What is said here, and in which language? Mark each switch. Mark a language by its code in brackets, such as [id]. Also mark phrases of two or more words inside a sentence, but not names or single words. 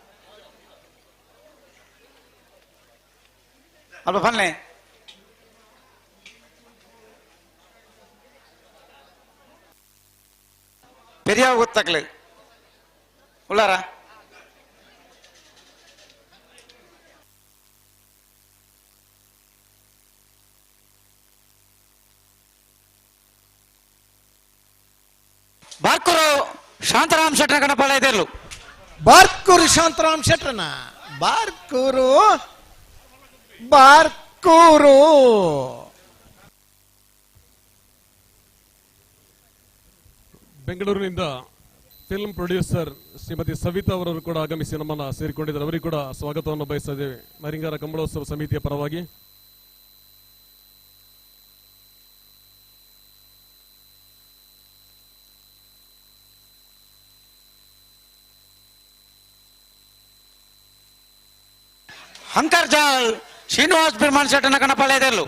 [tcy] ಅಲ್ಪ ಬನ್ನೆ ಪೆರಿಯ ಗೊತ್ತಾಗ್ಲಿ ಉಳ್ಳಾರ ಬಾರ್ಕೂರು ಶಾಂತರಾಮ್ ಶೆಟ್ಟನ ಕಣಪಾಳ ಇದೆಯಲ್ಲೂ ಬಾರ್ಕೂರು ಶಾಂತರಾಮ್ ಶೆಟ್ಟನ ಬಾರ್ಕೂರು [kn] ಬೆಂಗಳೂರಿನಿಂದ [en] film producer [kn] ಶ್ರೀಮತಿ ಸವಿತಾ ಅವರವರು ಕೂಡ ಆಗಮಿಸಿ ನಮ್ಮನ್ನ ಸೇರಿಕೊಂಡಿದ್ದಾರೆ. ಅವರಿಗೆ ಕೂಡ ಸ್ವಾಗತವನ್ನು ಬಯಸ್ತಾ ಇದ್ದೇವೆ ನರಿಂಗಾರ ಕಂಬಳೋತ್ಸವ ಸಮಿತಿಯ ಪರವಾಗಿ. [tcy] ಅಂಕರ್ಜಾಲ್ ಶ್ರೀನಿವಾಸ್ ಬಿರ್ಮಾನ್ ಶೆಟ್ಟನ ಕಣಪಾಳ ಇದೆಯಲ್ಲೂ